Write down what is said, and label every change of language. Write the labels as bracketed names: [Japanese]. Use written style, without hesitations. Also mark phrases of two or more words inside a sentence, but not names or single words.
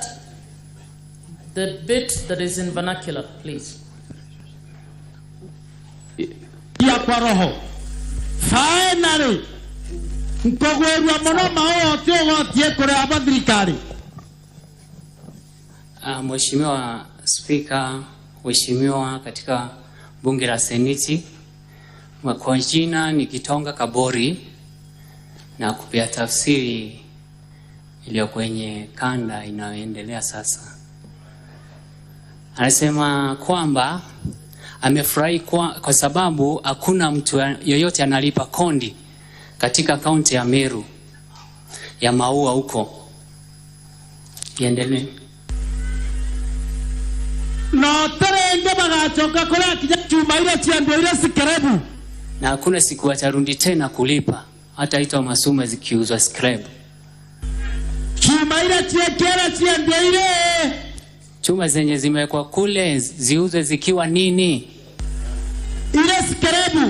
[English] The bit that is in vernacular, please. [Swahili] Ya kwa roho. [Meru] Finally, mkogwerwa muno maote gotie kure abathirikari. [Swahili] Mheshimiwa Spika, Mheshimiwa katika bunge la Seneti, kwa jina ni Kitonga Kabori, na kupia tafsiri iliyo kwenye kanda inayoendelea sasa. Anasema kwamba amefurahi kwa sababu hakuna mtu yoyote analipa kondi katika kaunti ya Meru ya maua huko. Iendelee. [Meru] No terenge bagachoka kure kinya chuma ile chiando ile sikerebu. [Swahili] Na hakuna siku watarundi tena kulipa, hata ito masuma zikiuzwa scrap. [Meru] Chuma ile chiekera chiando ile. [Swahili] Chuma zenye zimewekwa kule ziuzwe zikiwa nini? Ile scrap.